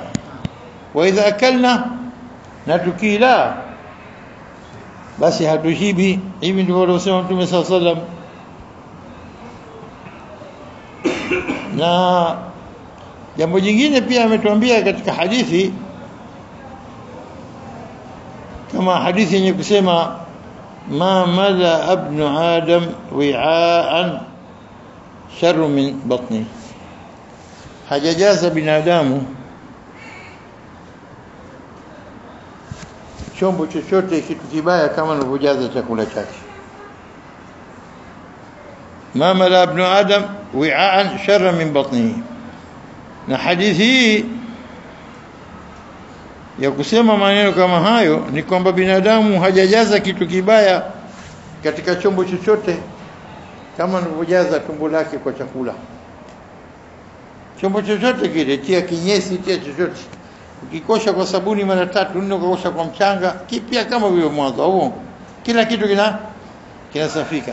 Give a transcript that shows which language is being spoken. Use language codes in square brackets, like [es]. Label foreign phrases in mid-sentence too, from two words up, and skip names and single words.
[ar] وإذا أكلنا, [sw] na tukila basi hatushibi. Hivi ndivyo alivyosema Mtume [ar] صلى الله عليه وسلم. [sw] Na jambo jingine pia ametuambia katika hadithi, kama hadithi yenye kusema [ar] ما ملأ ابن آدم وعاء شر من بطني, [sw] hajajaza binadamu chombo chochote kitu kibaya kama anavyojaza chakula chake. [ar] ما ملأ ابن آدم وعاء شر من بطنه. [sw] na hadithi ya kusema maneno kama hayo ni kwamba binadamu hajajaza kitu kibaya katika chombo chochote kama anavyojaza tumbo lake kwa chakula. Chombo chochote kile, tia kinyesi, tia chochote, ukikosha kwa sabuni mara 3 4, ukakosha kwa mchanga, kipya kama vile mwanzo, au kila kitu kinasafika.